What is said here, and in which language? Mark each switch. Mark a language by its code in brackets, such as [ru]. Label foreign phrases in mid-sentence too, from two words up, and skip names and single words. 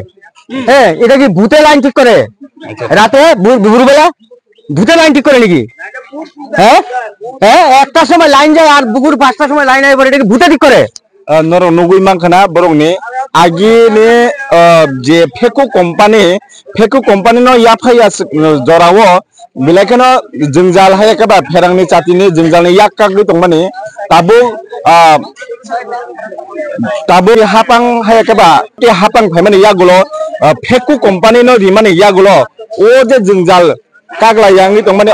[bn] হ্যাঁ, এটা কি ভূতে লাইন ঠিক করে রাতে ভোরবেলা? ভূতে লাইন ঠিক করে নাকি? হ্যাঁ, 1টার সময় লাইন যায় আর দুপুর 5টার সময় লাইন এবারে, এটা কি ভূতে ঠিক করে? [trp] নুগুই মাখানা বরংনি আগে যে फेको कंपनी नो या फाया जरावो बिलायखनो जोंजाल हाय केबा फेरांनि चातिनि जोंजालनि या कागनि तंमानि ताबो हापां हाय केबा ते हापां फायमानि या गुलो फेको कंपनी नो रिमानि या गुलो ओ जे जोंजाल कागला यांनि तंमानि